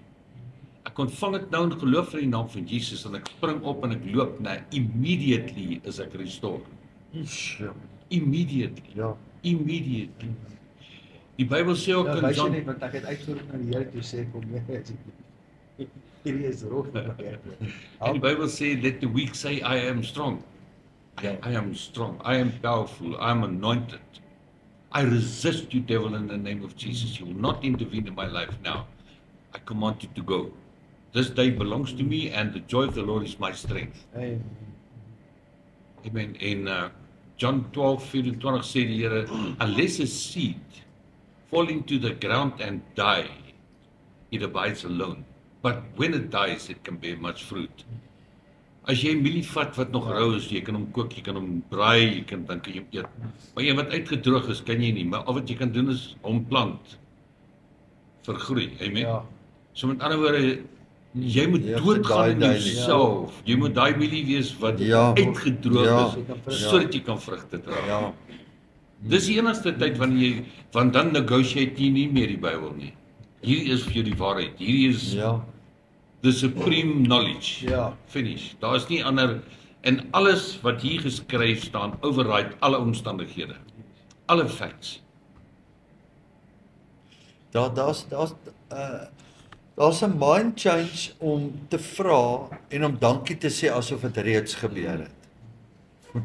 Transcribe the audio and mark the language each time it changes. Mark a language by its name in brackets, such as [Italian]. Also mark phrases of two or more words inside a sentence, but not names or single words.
[Afrikaans] Ek ontvang dit nou in geloof in die naam van Jesus en ek spring op en ek loop, né, immediately is ek restored. Immediately. Ja. Immediately. Die Bybel sê ook in Wys jy John net wat ek het uitgeroep na die Here toe sê kom nee. Hierdie is rof vir my. En die Bybel sê, [English] let the weak say, I am strong. I am strong. I am powerful. I am anointed. I resist you, devil, in the name of Jesus. You will not intervene in my life now. I command you to go. This day belongs to me and the joy of the Lord is my strength. Amen. [Afrikaans] In John 12:24 sê die Here, [English] unless a seed fall into the ground and die, it abides alone. But when it dies, it can bear much fruit. [Afrikaans] As jy mielie vat wat nog rou is, jy kan hom kook, jy kan hom braai, dan kan jy hom eet. Maar een wat uitgedroog is, kan jy nie. Maar al wat jy kan doen is hom plant vir groei. Amen. Ja. So met ander woorde, jy moet doodgaan in jouself. Jy moet daai mielie wees wat uitgedroog is, sodat jy kan vrugte dra. Ja. Dis die enigste tyd wanneer jy, want dan negotiate jy nie meer die Bybel nie. Hierdie is vir jou die waarheid. Hierdie is [English] the supreme knowledge. [Afrikaans] Ja. Finish. Daar is nie ander, en alles wat hier geskryf staan, override alle omstandighede. Alle facts. Daar's 'n [English] mind change [Afrikaans] om te vra en om dankie te sê asof dit reeds gebeur het.